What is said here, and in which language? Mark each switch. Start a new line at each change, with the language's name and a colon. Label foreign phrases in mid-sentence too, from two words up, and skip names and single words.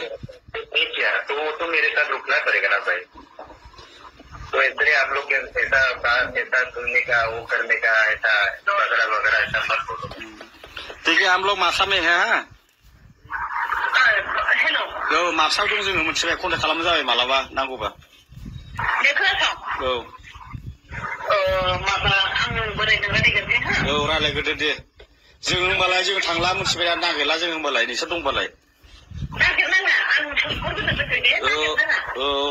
Hindi: नहीं किया तो मेरे साथ रुकना पड़ेगा ना भाई। तो इसलिए आप लोग ऐसा सुनने का वो करने का ऐसा वगैरह वगैरह ऐसा मत बोलो। ठीक है हम लोग मासा में है। हेलो
Bodo: मासा दं जोङो मोनसे कन्टेक्ट खालामनो जाबाय मालाबा नांगौबा। माबा आं बोरायजों रायलायगोन दे। रायलायग्रोदो दे जों होमबालाय जों थांला मोनथिबाय नागिरला जों होमबालाय नोंसोर दंबालाय। नागिरनाङा आं सोंहरग्रोनो गोसो दे नागिरनाङा।